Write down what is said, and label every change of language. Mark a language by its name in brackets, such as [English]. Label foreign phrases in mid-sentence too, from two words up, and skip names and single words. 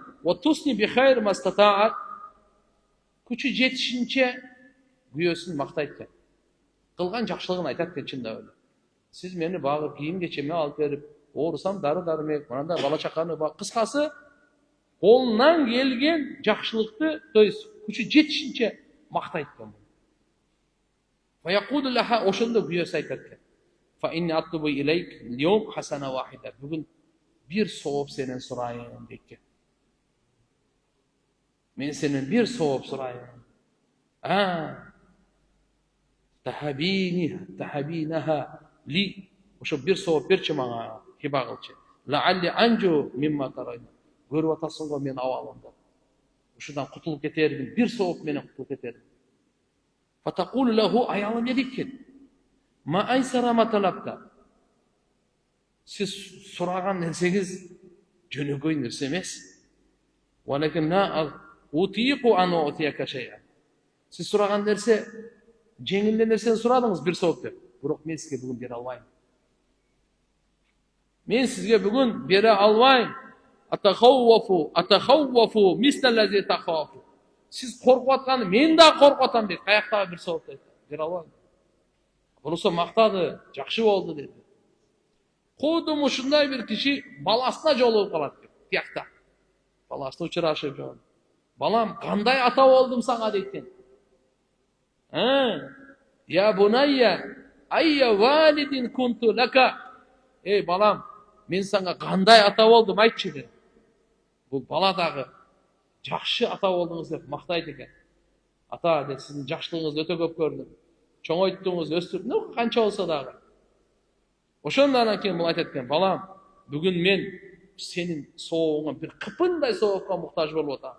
[Arabic] وتثني بخير ما استطاعت. [Kyrgyz] Күчү жетишинче күйөөсүн мактайт экен. Кылган жакшылыгын айтат экен чындап эле. Сиз мени багып, кийим кечеме алып берип, оорусам дары-дармек, мындай бала чаканы бак. Кыскасы, колунан келген жакшылыкты, [Russian] то есть [Kyrgyz] күчү жетишинче мактайт экен. [Arabic] ويقول لها, [Kyrgyz] ошондо күйөөсү айтат экен. [Arabic] فإني أطلب إليك اليوم حسنة واحدة. [Kyrgyz] Бүгүн бир сооп сенен сурайын дейт экен. Мен сенен бир сооп сурайын. [Arabic] تهبينها لي. [Kyrgyz] Ошо бир сооп берчи мага, хиба кылчы. [Arabic] لعلي أنجو مما ترين. [Kyrgyz] Көрүп атасың го мен абалымда. Ушудан кутулуп кетермин, бир сооп менен кутулуп кетермин. [Arabic] فتقول له, [Kyrgyz] аялы не дейт экен? [Arabic] ما أيسر ما طلبت. [Kyrgyz] Сиз сураган нерсеңиз жөнөкөй нерсе эмес. [Arabic] ولكن لا أطيق أن أعطيك شيئا. [Kyrgyz] Сиз сураган нерсе жеңил нерсени сурадыңыз бир сооп деп. Бирок мен сизге бүгүн бере албайм. Мен сизге бүгүн бере албайм. [Arabic] أتخوف مثل الذي تخوف. [Kyrgyz] Сиз коркуп атканы мен да коркуп атам дейт. Каяктагы бир сооп дейт. Бере албайм. Болсо мактады, жакшы болду деди. Кудум ушундай бир киши баласына жолугуп калат дейт. Тиякта. Баласына учурашып жолугуп. Балам, кандай ата болдум сага дейт экен. [Arabic] يا بني أي والد كنت لك. [Kyrgyz] Эй балам, мен сага кандай ата болдум айтчы дейт. Бул бала дагы жакшы ата болдуңуз деп мактайт экен. Ата дейт, сиздин жакшылыгыңызды өтө көп көрдүм. Чоңойттуңуз, өстүрдүңүз, канча болсо дагы. Ошондон кийин бул айтат экен, балам, бүгүн мен сенин соогуңа бир кыпындай соокко муктаж болуп атам.